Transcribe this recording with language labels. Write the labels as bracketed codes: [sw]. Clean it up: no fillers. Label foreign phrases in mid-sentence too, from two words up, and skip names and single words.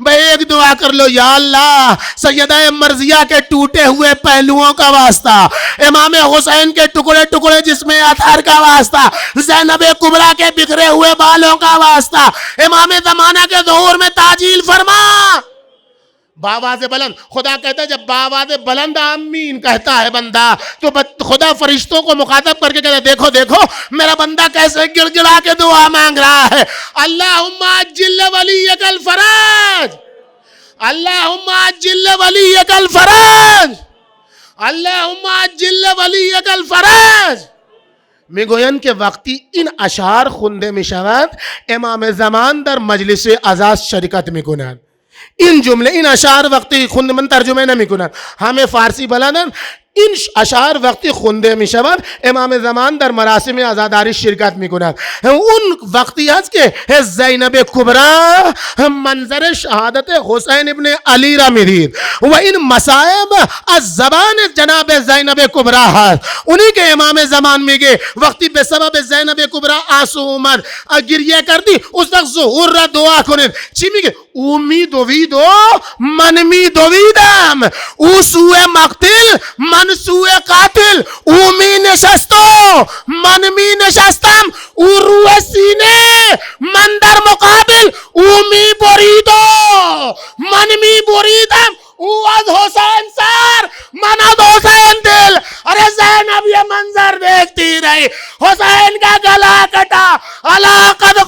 [ur] بھئی ایک دعا کر لو، یا اللہ سیدہ مرضیہ کے ٹوٹے ہوئے پہلوؤں کا واسطہ، امام حسین کے ٹکڑے ٹکڑے جسم اطہر کا واسطہ، زینب کبریٰ کے بکھرے ہوئے بالوں کا واسطہ، امام زمانہ کے ظہور میں تعجیل فرما. باواز بلند، خدا کہتا ہے جب باواز بلند آمین کہتا ہے بندہ تو خدا فرشتوں کو مخاطب کر کے کہتا ہے دیکھو دیکھو میرا بندہ کیسے گڑ گڑا کے دعا مانگ رہا ہے. [ar] اللہم عجل ولیک الفرج، اللہم عجل ولیک الفرج، اللہم عجل ولیک الفرج. [fa] میگوین که وقتی این اشعار خونده می شود امام زمان در مجلس عزا شرکت می کنند. این جمله این اشعار وقتی خونده، من ترجمه نمی کنند، همه فارسی بلدن، این اشعار وقتی خونده می شود امام زمان در مراسم عزاداری شرکت می کند. اون وقتی است که زینب کبریٰ منظر شهادت حسین ابن علی را می دید و این مصائب از زبان جناب زینب کبریٰ هست. اونی که امام زمان میگه وقتی به سبب زینب کبریٰ آنسو اومد گریه کردی اس وقت ظهور را دعا کنید. چی میگه؟ او می دوید و من می دویدم، او سوء مقتل من من سوء قاتل او می نشست و من می نشستم، او روی سینه من در مقابل او می برید و من می بریدم، او از حسین سر من از حسین دل. [ur] ارے زینب یہ منظر دیکھتی رہی، حسین کا گلا کٹا،